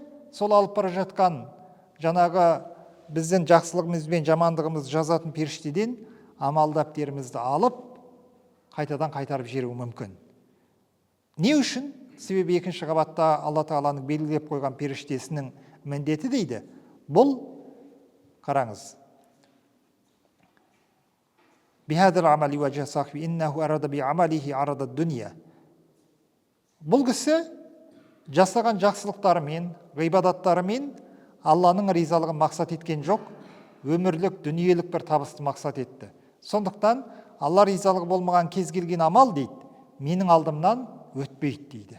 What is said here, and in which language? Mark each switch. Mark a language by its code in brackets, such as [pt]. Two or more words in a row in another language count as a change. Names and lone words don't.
[kk] Сол алып бара жатқан жаңағы біздің жақсылығымыз бен жамандығымыз жазатын періштеден амал дәптерімізді алып, қайтадан қайтарып жіберуі мүмкін. Не үшін? Себебі екінші қабатта Алла Тағаланың белгілеп қойған періштесінің міндеті дейді. Бұл, қараңыз, [ar] بهذا العمل وجه صاحبه إنه أراد ب عمله أراد الدنيا. [kk] Бұл кісі жасаған жақсылықтарымен, ғибадаттарымен Алланың ризалығын мақсат еткен жоқ, өмірлік, дүниелік бір табысты мақсат етті. Сондықтан Алла ризалығы болмаған кез келген амал дейді, менің алдымнан өтпейді дейді.